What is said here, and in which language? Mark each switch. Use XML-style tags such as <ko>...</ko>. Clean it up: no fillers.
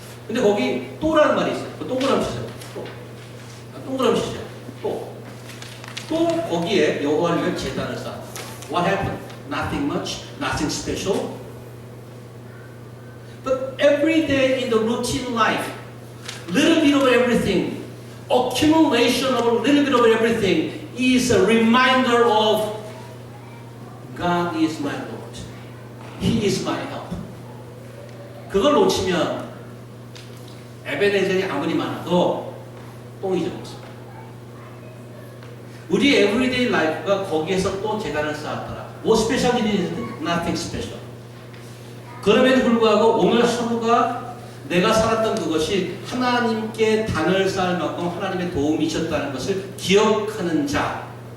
<ko>근데 거기 또라는 말이 있어요. 동그라미 치세요. 또. 동그라미 치세요. 또. 또 거기에 여호와를 위해 제단을 쌓아.</ko> <en>What happened? Nothing much, nothing special. But every day in the routine life, little bit of everything, accumulation of a little bit of everything is a reminder of God is my Lord. He is my help.</en> <ko>그걸 놓치면 에베네젤이 아무리 많아도 똥이죠. 우리 에브리데이 라이프가 거기에서 또 재단을 쌓았더라. 뭐 스페셜 일이 있는데</ko> <en>nothing special.</en> <ko>그럼에도 불구하고 오늘 하루가 내가 살았던 그것이 하나님께 단을 쌓을 만큼 하나님의 도움이 있었다는 것을 기억하는 자.</ko>